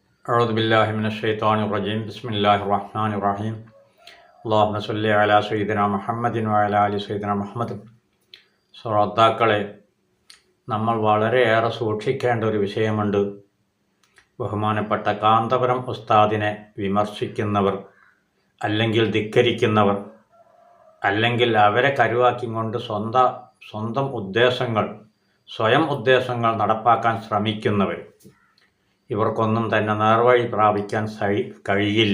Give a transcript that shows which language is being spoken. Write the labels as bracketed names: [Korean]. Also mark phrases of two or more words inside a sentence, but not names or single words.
[Arabic] أعوذ بالله من الشيطان الرجيم بسم الله الرحمن الرحيم اللهم صل على سيدنا محمد وعلى آل سيدنا محمد. [Malayalam] ശ്രോതാക്കളെ, നമ്മൾ വളരെയേറെ സൂക്ഷിക്കേണ്ട ഒരു വിഷയമുണ്ട്. ബഹുമാനപ്പെട്ട കാന്തപുരം ഉസ്താദിനെ വിമർശിക്കുന്നവർ, അല്ലെങ്കിൽ ധിക്കരിക്കുന്നവർ, അല്ലെങ്കിൽ അവരെ കരുവാക്കിക്കൊണ്ട് സ്വന്തം സ്വയം ഉദ്ദേശങ്ങൾ നടപ്പാക്കാൻ ശ്രമിക്കുന്നവർ, ഇവർക്കൊന്നും തന്നെ നേർവഴി പ്രാപിക്കാൻ കഴിയില്ല.